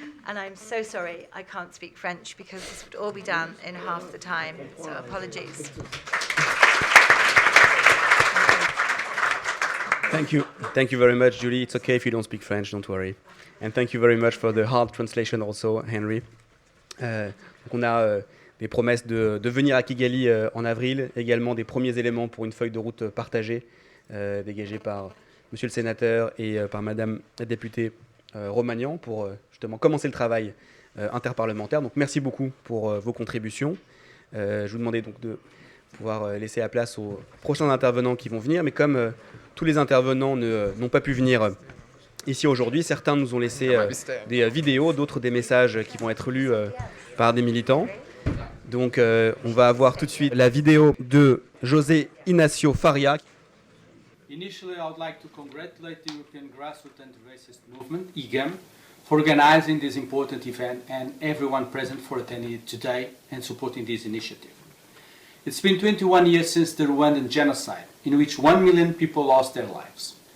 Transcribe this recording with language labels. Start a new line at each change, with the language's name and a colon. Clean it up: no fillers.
English: And I'm so sorry I can't speak French because this would all be done in half the time. So apologies. Thank you. Thank you very much, Julie. It's okay if you don't speak French, don't worry. And thank you very much for the hard translation also, Henry.
French: Donc on a des promesses de venir à Kigali en avril, également des premiers éléments pour une feuille de route partagée, dégagée par Monsieur le Sénateur et par Madame la députée Romagnan pour justement commencer le travail interparlementaire. Donc merci beaucoup pour vos contributions. Je vous demandais donc de pouvoir laisser la place aux prochains intervenants qui vont venir, mais comme tous les intervenants n'ont pas pu venir ici aujourd'hui, certains nous ont laissé des vidéos, d'autres des messages qui vont être lus par des militants. Donc on va avoir tout de suite la vidéo de José Ignacio Faria.
English: Initially, I would like to congratulate the European Grassroots Anti-Racist Movement, EGAM, for organizing this important event and everyone present for attending it today and supporting this initiative. It's been 21 years since the Rwandan genocide, in which 1 million people lost their lives.